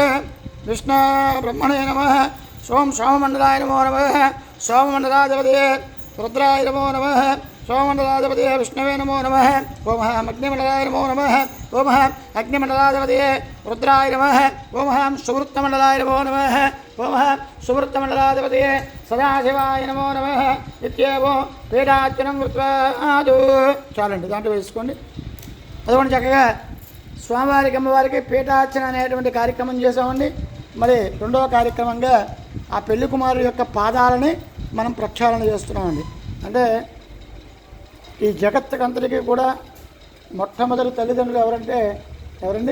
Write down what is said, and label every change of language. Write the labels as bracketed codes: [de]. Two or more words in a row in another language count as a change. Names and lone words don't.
[sa] विष्णु ब्रह्मणे नमः सोम सोममंडलाय नमो नमः सोममंडलाधिपतये रुद्राय नमो नमः सोममंडलाधिपतये विष्णवे नमो नमः ओम अग्निमंडलाय नमो नमः ओम अग्निमंडलाधिपतये रुद्राय नमः ओम सुवृत्तमंडलाय नमो नमः ओम सुवृत्तमंडलाधिपतये सदाशिवाय नमो नमः इत्येवं पीडार्चनं कृत्वा [te] చాలండి దాంట్లో వేసుకోండి. అదిగోండి చక్కగా స్వామివారికి అమ్మవారికి పీఠార్చన అనేటువంటి కార్యక్రమం చేసామండి. మరి రెండవ కార్యక్రమంగా ఆ పెళ్లి కుమారుడు యొక్క పాదాలని మనం ప్రక్షాళన చేస్తున్నామండి. అంటే ఈ జగత్తుకంతటికీ కూడా మొట్టమొదటి తల్లిదండ్రులు ఎవరండి?